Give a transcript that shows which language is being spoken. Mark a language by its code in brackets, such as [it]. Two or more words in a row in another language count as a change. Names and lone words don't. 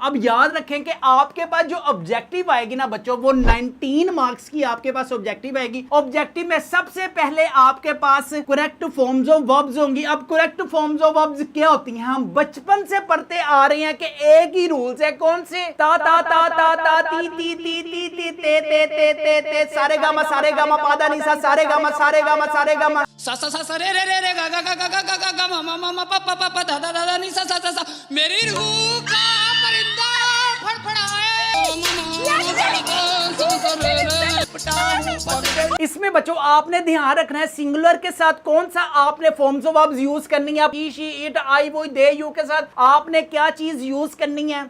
[hi] अब याद रखें कि आपके पास जो ऑब्जेक्टिव आएगी ना बच्चों वो 19 मार्क्स की आपके पास ऑब्जेक्टिव आएगी। ऑब्जेक्टिव में सबसे पहले आपके पास [en] correct forms of verbs [hi] होंगी। अब [en] correct forms of verbs [hi] क्या होती हैं? हम बचपन से पढ़ते आ रहे हैं कि एक ही रूल्स है। कौन से? ता ता ता ता ता ती ती ती ती ती ते ते ते ते ते सारे गामा पा दा नी सा सारे गामा सा सा सा रे रे रे रे गा गा गा गा गा गा गा मा मा मा मा पा पा पा पा धा धा धा नी सा सा सा सा मेरी रूह का परिंदा फड़फड़ाए। इसमें बच्चों आपने ध्यान रखना है सिंगुलर के साथ कौन सा आपने [en] forms of verbs use [hi] करनी है। [en] he she it I we they you [hi] के साथ आपने क्या चीज यूज करनी है।